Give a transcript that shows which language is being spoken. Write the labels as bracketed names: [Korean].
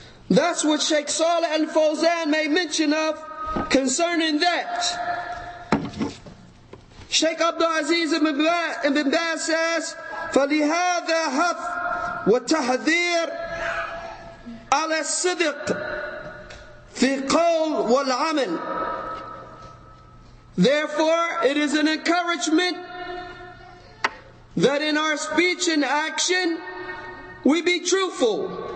[English] That's what Sheikh Saleh Al-Fawzan made mention of concerning that. [Arabic] Sheikh Abdul Aziz ibn Baz says, فَلِهَذَا حَثْ وَتَحْذِيرٌ عَلَى الصِّدْقِ فِي الْقَوْلِ وَالْعَمَلِ. [English] Therefore, it is an encouragement that in our speech and action we be truthful.